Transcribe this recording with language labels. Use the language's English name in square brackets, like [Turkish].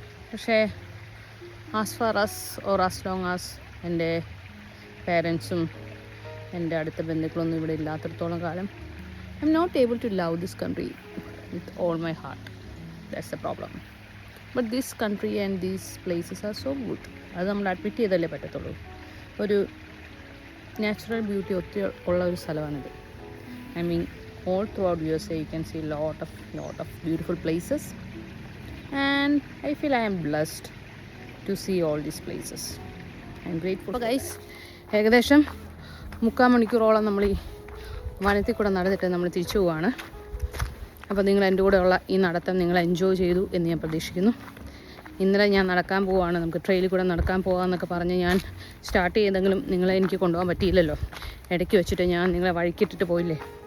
[English] പക്ഷേ as far as or as long as [Malayalam] എൻ്റെ പേരൻസും എൻ്റെ അടുത്ത ബന്ധുക്കളൊന്നും ഇവിടെ ഇല്ലാത്തിടത്തോളം കാലം [English] I am not able to love this country with all my heart. That's a problem. But this country and these places are so good. [Malayalam] അത് നമ്മൾ admit ചെയ്തല്ലേ പറ്റത്തുള്ളൂ. ഒരു നാച്ചുറൽ ബ്യൂട്ടി ഒത്തിരി ഉള്ള ഒരു സ്ഥലമാണിത്. [English] I mean all throughout USA you can see lot of beautiful places and I feel I am blessed to see all these places. I am grateful. So guys, [Malayalam] ഏകദേശം 3/4 മണിക്കൂറോളം നമ്മൾ ഈ വനത്തിൽ കൂടെ നടന്നിട്ട് നമ്മൾ തിരിച്ചു പോവാണ്. അപ്പോൾ നിങ്ങൾ എൻ്റെ കൂടെയുള്ള ഈ നടത്തം നിങ്ങൾ എൻജോയ് ചെയ്തു എന്ന് ഞാൻ പ്രതീക്ഷിക്കുന്നു. ഇന്നലെ ഞാൻ നടക്കാൻ പോവുകയാണ്, നമുക്ക് ട്രെയിലിൽ കൂടെ നടക്കാൻ പോകാമെന്നൊക്കെ പറഞ്ഞ് ഞാൻ സ്റ്റാർട്ട് ചെയ്തെങ്കിലും നിങ്ങളെ എനിക്ക് കൊണ്ടുപോകാൻ പറ്റിയില്ലല്ലോ. ഇടയ്ക്ക് വെച്ചിട്ട് ഞാൻ നിങ്ങളെ വഴിക്കിട്ടിട്ട് പോയില്ലേ.